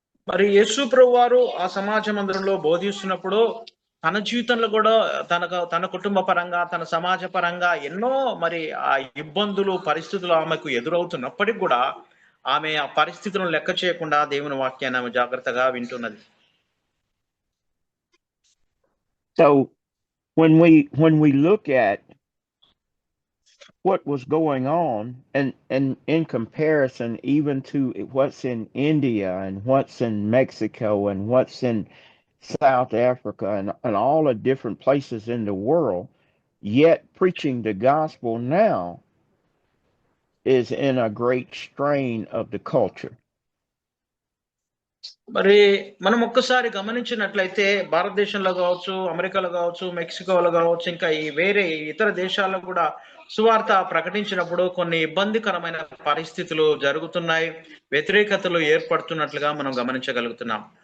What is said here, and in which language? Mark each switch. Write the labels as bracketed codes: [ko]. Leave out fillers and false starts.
[te] మరి యేసు ప్రభు వారు ఆ సమాజ మందిరంలో బోధిస్తున్నప్పుడు తన జీవితంలో కూడా తన కుటుంబ పరంగా, తన సమాజ పరంగా ఎన్నో మరి ఆ ఇబ్బందులు, పరిస్థితులు ఆమెకు ఎదురవుతున్నప్పటికీ కూడా ఆమె ఆ పరిస్థితులను లెక్క చేయకుండా దేవుని వాక్యాన్ని ఆమె జాగ్రత్తగా వింటున్నది. [en] So when we look at what was going on, and in comparison even to what's in India and what's in Mexico and what's in South Africa and all the different places in the world, yet preaching the gospel now is in a great strain of the culture. [te] మరి మనం ఒక్కసారి గమనించినట్లయితే భారతదేశంలో కావచ్చు, అమెరికాలో కావచ్చు, మెక్సికోలో కావచ్చు, ఇంకా ఈ వేరే ఇతర దేశాల్లో కూడా సువార్త ప్రకటించినప్పుడు కొన్ని ఇబ్బందికరమైన పరిస్థితులు జరుగుతున్నాయి, వ్యతిరేకతలు ఏర్పడుతున్నట్లుగా మనం గమనించగలుగుతున్నాం.